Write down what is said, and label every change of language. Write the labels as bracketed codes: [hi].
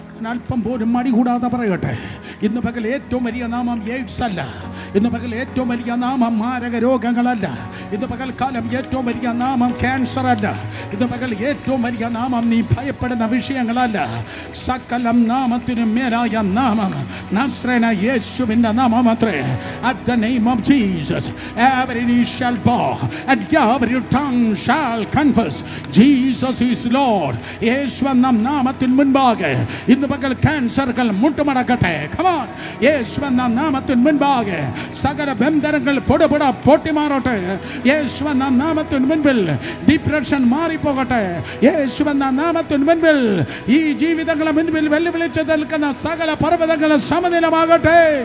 [ml] അല്പം പോലും മടി കൂടാതെ പറയട്ടെ, ഇന്ന് പകൽ ഏറ്റവും വലിയ നാമം എയ്ഡ്സ് അല്ല. ഇന്ന് പകൽ ഏറ്റവും വലിയ നാമം മാരക രോഗങ്ങളല്ല. ഇന്ന് പകൽക്കാലം ഏറ്റവും വലിയ നാമം ക്യാൻസർ അല്ല. ഇന്ന് പകൽ ഏറ്റവും വലിയ നാമം നീ ഭയപ്പെടുന്ന വിഷയങ്ങളല്ല. സകല നാമത്തിനും മേലായ നാമം നസ്രേനായ യേശുവിൻ്റെ നാമം അത്രേ. [en] At the name of Jesus every knee shall bow and every tongue shall confess Jesus is Lord. [ml] യേശു എന്ന നാമത്തിന് മുൻപാകെ ഇന്ന് പകൽ ക്യാൻസറുകൾ മുട്ടുമടക്കട്ടെ. [en] Come on. [ml] യേശു എന്ന നാമത്തിന് മുൻപാകെ സകല ബന്ധനങ്ങൾ പൊടുപൊട പൊട്ടിമാറട്ടെ. യേശു എന്ന നാമത്തിന് മുൻപിൽ ഡിപ്രഷൻ മാറിപ്പോകട്ടെ. യേശു എന്ന നാമത്തിന് മുൻപിൽ ഈ ജീവിതങ്ങളെ മുൻപിൽ വെല്ലുവിളിച്ച് നിൽക്കുന്ന സകല പർവ്വതങ്ങളും സമനിലമാകട്ടെ.